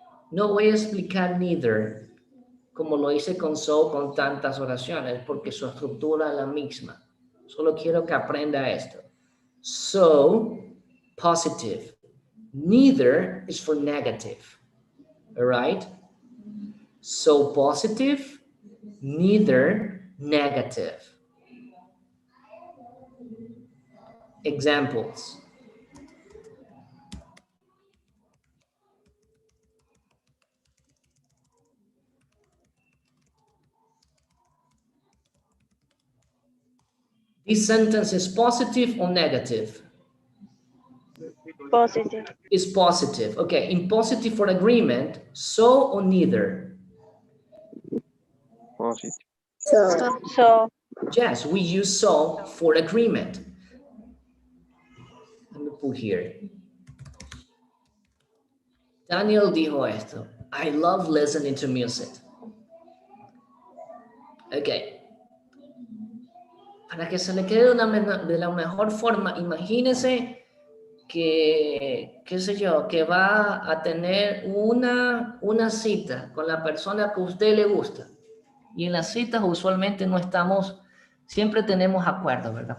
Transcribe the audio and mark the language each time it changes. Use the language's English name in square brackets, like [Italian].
[Spanish] No voy a explicar neither como lo hice con so con tantas oraciones porque su estructura es la misma. Solo quiero que aprenda esto. [English] So, positive. Neither is for negative. All right? So positive, neither negative. Examples. This sentence is positive or negative? Positive. Is positive. Okay, in positive for agreement, so or neither? Positive. So. Yes, we use so for agreement. Let me put here. [Spanish] Daniel dijo esto. [English] I love listening to music. Okay. [Spanish] Para que se le quede de la mejor forma, imagínese que, qué sé yo, que va a tener una cita con la persona que a usted le gusta. Y en las citas usualmente no estamos, siempre tenemos acuerdos, ¿verdad?